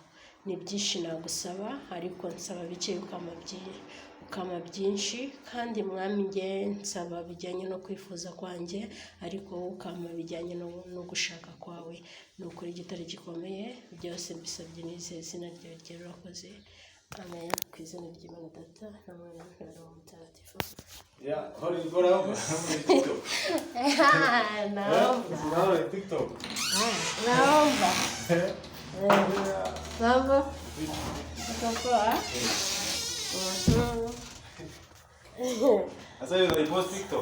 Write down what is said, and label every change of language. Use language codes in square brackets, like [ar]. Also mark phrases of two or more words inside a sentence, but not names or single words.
[rw] Ni byinshi nagusaba, ariko nsaba bike ukama byinshi, kandi Mwami njye nsaba bijyanye no kwifuza kwanjye, ariko wowe ukama bijyanye no gushaka kwawe. Ni ukuri gitare gikomeye, byose mbisabye nizeye izina ryawe ryera, urakoze. Amen. Ku izina ry'Imana Data na Mwana na Roho Mutagatifu. [sw] Naomba. Mambo? Uko poa? Sasa hiyo unaipost TikTok?